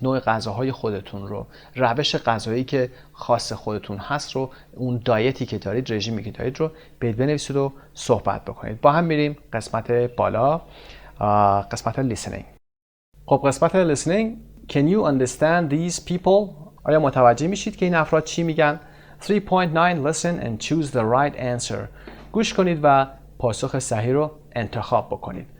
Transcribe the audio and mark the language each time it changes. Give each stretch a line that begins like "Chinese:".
Persian: نوع غذاهای خودتون رو، روش غذایی که خاص خودتون هست رو، اون دایتی که دارید، رژیمی که دارید رو بیایید بنویسید و صحبت بکنید. با هم میریم قسمت بالا، قسمت listening. خب قسمت listening.
English: Can you understand these people?
Persian: آیا متوجه میشید که این افراد چی میگن؟
English: 3.9 Listen and choose the right answer.
Persian: گوش کنید و پاسخ صحیح رو انتخاب بکنید.